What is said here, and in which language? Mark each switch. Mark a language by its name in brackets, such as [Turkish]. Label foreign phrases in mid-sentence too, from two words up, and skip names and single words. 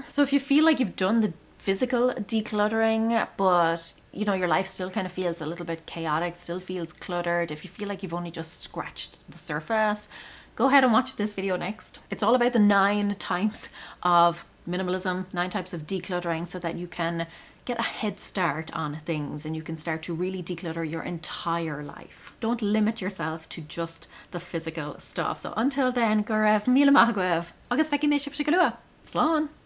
[English] So if you feel like you've done the physical decluttering, but you know, your life still kind of feels a little bit chaotic, still feels cluttered, if you feel like you've only just scratched the surface, go ahead and watch this video next. It's all about the 9 types of minimalism, 9 types of decluttering, so that you can get a head start on things and you can start to really declutter your entire life. Don't limit yourself to just the physical stuff. So until then, [Irish] go raibh, míle maith agaibh, agus feici mé sibh go luath. Slán!